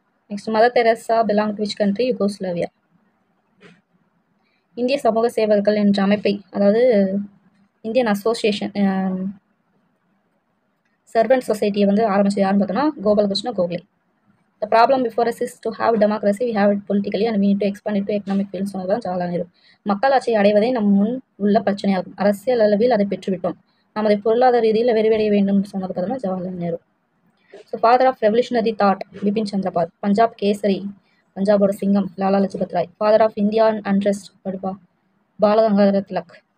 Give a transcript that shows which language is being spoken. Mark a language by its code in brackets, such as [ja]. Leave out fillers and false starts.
[en] Next Mother Teresa belong to which country? Yugoslavia. [ta] இந்திய சமூக சேவகர்கள் என்ற அமைப்பை, அதாவது இந்தியன் அசோசியேஷன் சர்வன்ட் சொசைட்டியை வந்து ஆரம்பிச்சது யாருன்னு பார்த்தோம்னா Gopalakrishna Gokhale. [en] The problem before us is to have democracy, we have it politically and we need to expand it to economic field [ta] சொன்னதுதான் [en] Jawaharlal Nehru. [ta] மக்களாட்சி அடைவதே நம் முன் உள்ள பிரச்சனையாகும். அரசியல் அளவில் அதை பெற்றுவிட்டோம். நாம் அதை பொருளாதார ரீதியில் வெறிவடைய வேண்டும் சொன்னது பார்த்தோம்னா Jawaharlal Nehru. So [en] father of revolutionary thought [ta] Bipin Chandrapal. Punjab kesari, பஞ்சாபோட சிங்கம் Lala Lajpat Rai. [en] father of Indian untrust [ta] Balagangadhara Tilak.